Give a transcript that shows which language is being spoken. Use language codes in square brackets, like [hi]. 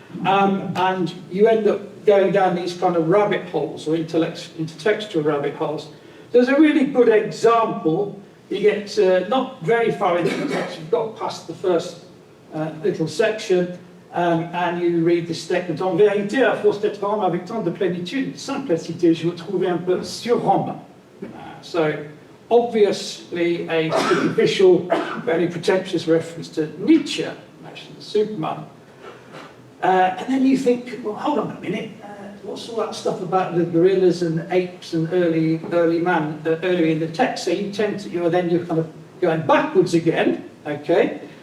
[en] And you end up going down these kind of rabbit holes, or intertextual rabbit holes. There's a really good example. You get not very far into the text, you've got past the first little section, and you read the statement. [fr] En vérité, à force d'être homme avec tant de plénitude, simplicité, je vous trouvais un peu surhomme. [en] So, obviously a superficial, very pretentious reference to Nietzsche, actually the Superman. And then you think, well, hold on a minute, what's all that stuff about the gorillas and apes and early man, earlier in the text? So you tend to, you're kind of going backwards again, okay?